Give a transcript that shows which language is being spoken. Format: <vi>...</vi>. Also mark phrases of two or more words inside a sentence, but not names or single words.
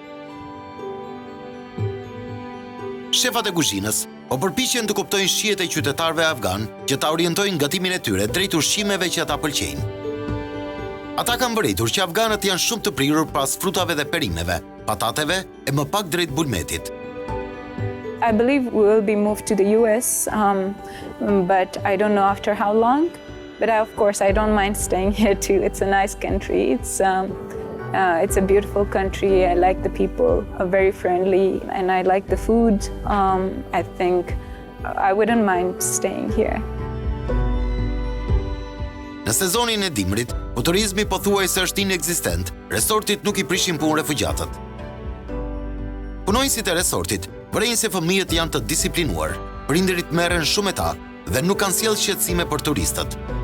<sq>Shefat e kuzhinës po përpiqen të kuptojnë shijet e qytetarëve afganë që ta orientojnë gatimin e tyre drejt ushqimeve që ata pëlqejnë. Ata kanë mbërritur që afganët janë shumë të prirur pas frutave dhe perimeve, patateve e më pak drejt bulmetit.</sq> <en>I believe we will be moved to the US, but I don't know after how long. But of course, I don't mind staying here too. It's a nice country. It's a beautiful country. I like the people, are very friendly, and I like the food. I think I wouldn't mind staying here.</en> <sq>Në sezonin e dimrit, ku turizmi pothuajse është inekzistent, resortit nuk i prishin punë refugjatët. Punonjësit e resortit vërejnë se fëmijët janë të disiplinuar, prindërit merren shumë me ta dhe nuk kanë sjellë shqetësime për turistët.</sq>